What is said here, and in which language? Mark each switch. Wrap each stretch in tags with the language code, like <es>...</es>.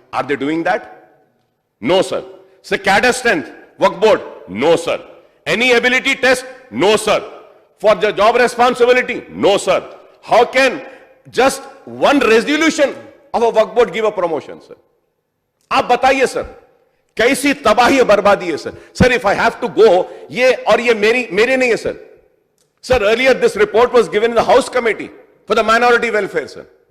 <en>Are they doing that? No, sir. So cadre strength, Waqf board? No, sir. Any ability test? No, sir. For the job responsibility? No, sir. How can just one resolution of a Waqf board give a promotion, sir?</en> <hi>आप बताइए sir, कैसी तबाही बर्बादी है sir. Sir,</hi> <en>if I have to go,</en> <hi>ये और ये मेरे नहीं है sir.</hi> <en>Sir, earlier this report was given in the House Committee for the Minority Welfare, sir.</en>